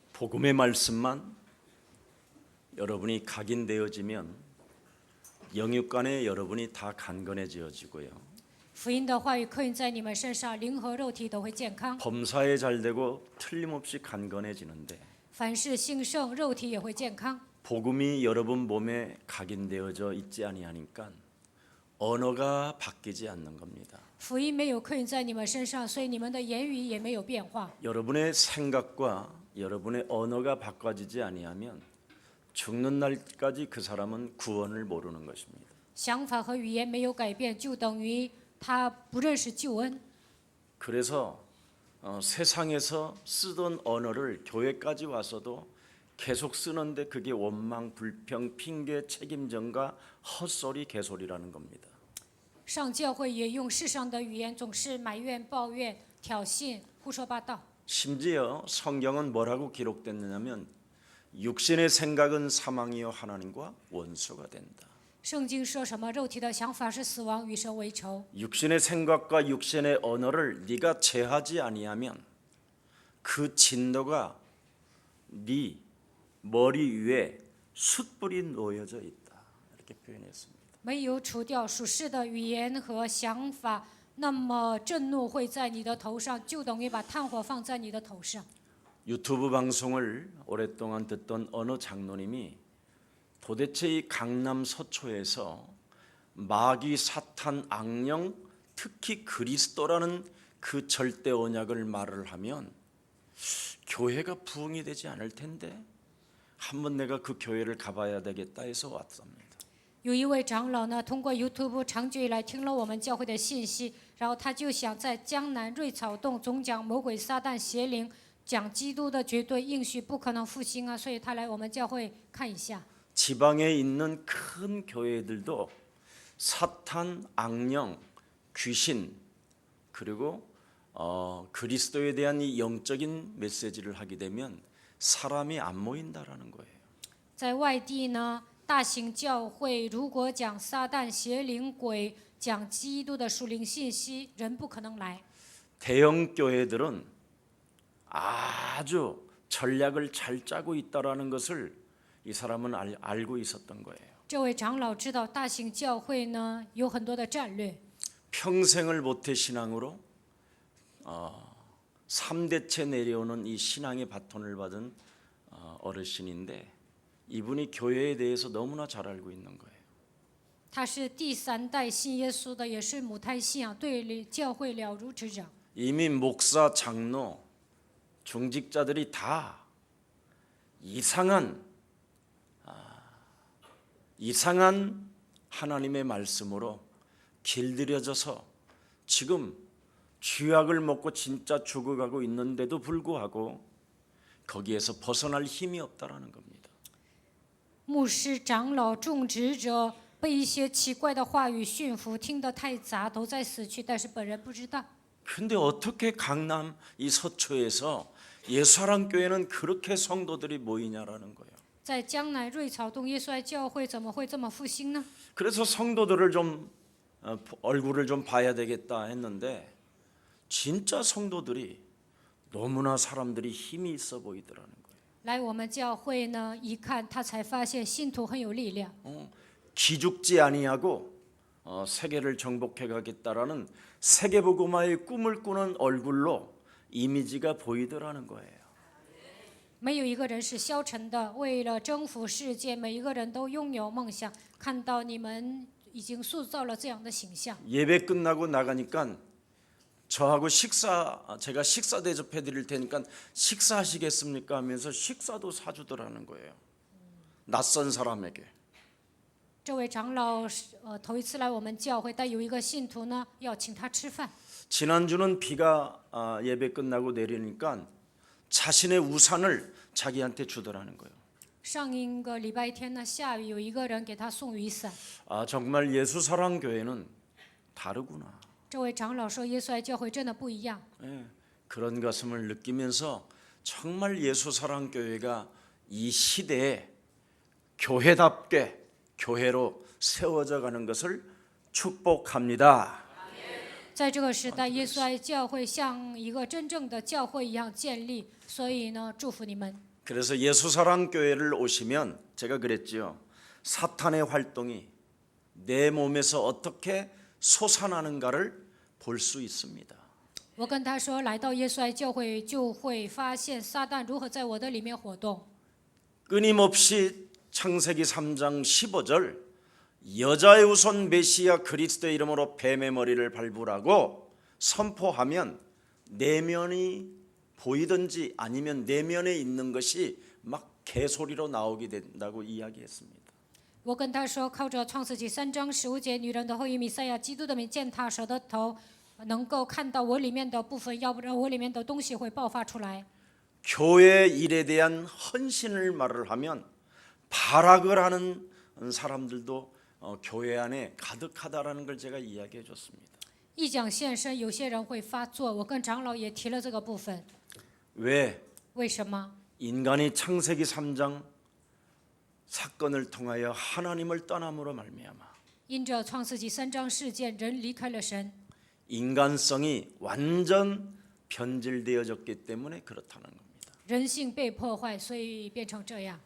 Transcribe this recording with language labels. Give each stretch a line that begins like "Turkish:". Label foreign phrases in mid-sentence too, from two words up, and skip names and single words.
Korean: 복음의 말씀만 여러분이 각인되어지면 영육간에 여러분이 다 강건해지어지고요.
Chinese: 福音的话语刻印在你们身上，灵和肉体都会健康。
Korean: 범사에 잘 되고 틀림없이 강건해지는데
Chinese: 凡事兴盛，肉体也会健康。
Korean: 복음이 여러분 몸에 각인되어져 있지 아니하니까 언어가 바뀌지 않는 겁니다.
Chinese: 福音没有刻印在你们身上，所以你们的言语也没有变化。
Korean: 여러분의 생각과 여러분의 언어가 바꿔지지 아니하면 죽는 날까지 그 사람은 구원을 모르는 것입니다.
Chinese: 想法和语言没有改变，就等于他不认识救恩。
Korean: 그래서 세상에서 쓰던 언어를 교회까지 와서도 계속 쓰는데 그게 원망, 불평, 핑계, 책임전가, 헛소리, 개소리라는 겁니다.
Chinese: 上教会也用世上的语言，总是埋怨、抱怨、挑衅、胡说八道。
Korean: 심지어 성경은 뭐라고 기록됐느냐면 육신의 생각은 사망이요 하나님과 원수가 된다.
Chinese: 圣经说什么？肉体的想法是死亡，与神为仇。
Korean: 육신의 생각과 육신의 언어를 네가 제하지 아니하면 그 진노가 네 머리 위에 숯불이 놓여져 있다. 이렇게 표현했습니다.
Chinese: 没有除掉属世的语言和想法，那么震怒会在你的头上，就等于把炭火放在你的头上。
Korean: 유튜브 방송을 오랫동안 듣던 어느 장로님이 도대체 이 강남 서초에서 마귀, 사탄, 악령, 특히 그리스도라는 그 절대 언약을 말을 하면 교회가 부흥이 되지 않을 텐데 한번 내가 그 교회를 가봐야 되겠다 해서 왔습니다.
Chinese: 有一位长老呢，通过 YouTube 长久以来听了我们教会的信息，然后他就想在江南瑞草洞总讲魔鬼撒旦邪灵，讲基督的绝对应许不可能复兴啊，所以他来我们教会看一下。
Korean: 지방에 있는 큰 교회들도 사탄, 악령, 귀신 그리고 그리스도에 대한 이 영적인 메시지를 하게 되면 사람이 안 모인다라는 거예요.
Chinese: 在外地呢，大型教会如果讲撒旦邪灵鬼，讲基督的属灵信息，人不可能来。
Korean: 대형 교회들은 아주 전략을 잘 짜고 있다라는 것을 이 사람은 알고 있었던 거예요.
Chinese: 这位长老知道大型教会呢有很多的战略，
Korean: 평생을 모태신앙으로 3대째 내려오는 이 신앙의 바톤을 받은 어르신인데 이분이 교회에 대해서 너무나 잘 알고 있는 거예요.
Chinese: 他是第三代信耶稣的，也是母胎信仰，对教会了如指掌。
Korean: 이미 목사, 장로, 중직자들이 다 이상한 하나님의 말씀으로 길들여져서 지금 쥐약을 먹고 진짜 죽어가고 있는데도 불구하고 거기에서 벗어날 힘이 없다라는 겁니다.
Chinese: 牧师、长老、种植者被一些奇怪的话语驯服，听得太杂，都在死去，但是本人不知道。
Korean: 근데 어떻게 강남 이 서초에서 예수사랑교회는 그렇게 성도들이 모이냐라는 거예요.
Chinese: 在江南瑞草洞耶稣爱教会怎么会这么复兴呢？
Korean: 그래서 성도들을 좀 얼굴을 좀 봐야 되겠다 했는데 진짜 성도들이 너무나 사람들이 힘이 있어 보이더라는 거예요.
Chinese: 来我们教会呢，一看他才发现信徒很有力量。
Korean: 기죽지 아니하고 세계를 정복해 가겠다라는 세계복음화의 꿈을 꾸는 얼굴로 이미지가 보이더라는 거예요.
Chinese: 没有一个人是消沉的，为了征服世界，每一个人都拥有梦想。看到你们已经塑造了这样的形象。
Korean: 예배 끝나고 나가니까 저하고 제가 식사 대접해 드릴 테니까 식사하시겠습니까 하면서 식사도 사주더라는 거예요. 낯선 사람에게.
Chinese: 这位长老头一次来我们教会，但有一个信徒呢要请他吃饭。
Korean: 지난주는 비가 예배 끝나고 내리니까 자신의 우산을 자기한테 주더라는 거예요.
Chinese: 上一个礼拜天呢下雨，有一个人给他送雨伞。
Korean: 정말 예수사랑교회는 다르구나.
Chinese: 这位长老说，耶稣爱教会真的不一样。
Korean: 그런 것을 느끼면서 정말 예수사랑교회가 이 시대에 교회답게 교회로 세워져 가는 것을 축복합니다.
Chinese: 在这个时代，耶稣爱教会像一个真正的教会一样建立，所以呢，祝福你们。
Korean: 그래서 예수사랑교회를 오시면 제가 그랬지요. 사탄의 활동이 내 몸에서 어떻게 솟아나는가를 볼 수 있습니다.
Chinese: 我跟他说，来到耶稣爱教会就会发现撒旦如何在我的里面活动。
Korean: 끊임없이 창세기 3장 15절 여자의 후손 메시아 그리스도의 이름으로 뱀의 머리를 밟으라고 선포하면 내면이 보이든지 아니면 내면에 있는 것이 막 개소리로 나오게 된다고 이야기했습니다.
Chinese: 我跟他说，靠着创世纪3章15节，女人的后裔弥赛亚基督的名践踏蛇的头，能够看到我里面的部分，要不然我里面的东西会爆发出来。
Korean: 교회 일에 대한 헌신을 말을 하면 발악을 하는 사람들도 교회 안에 가득하다라는 걸 제가 이야기해 줬습니다.
Chinese: 一讲献身，有些人会发作，我跟长老也提了这个部分。
Korean: 왜?
Chinese: 为什么？
Korean: 인간이 창세기 3장 사건을 통하여 하나님을 떠남으로 말미암아
Chinese: 因着创世纪3章事件，人离开了神，
Korean: 인간성이 완전 변질되어졌기 때문에 그렇다는 겁니다.
Chinese: 人性被破坏，所以变成这样。